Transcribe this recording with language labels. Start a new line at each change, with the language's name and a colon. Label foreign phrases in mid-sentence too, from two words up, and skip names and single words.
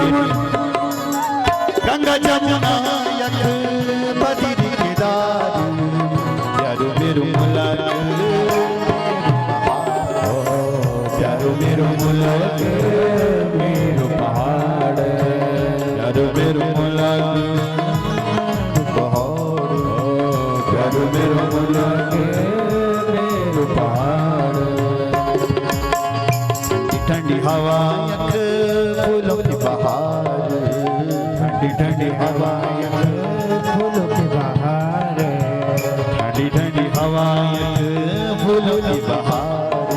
Garhwali: गंगा जमुना यख बदरी केदार प्यारो मेरो मुलक प्यारो मेरो मुलक मेरो पहाड़ प्यारो मेरो मुलक पहाड़ प्यारो मेरो मुलक मेरो पहाड़
Hindi: ठंडी हवा यख फूलों की बहार ठंडी ठंडी हवा यख फूलों की बहार ठंडी ठंडी हवा यख फूलों की बहार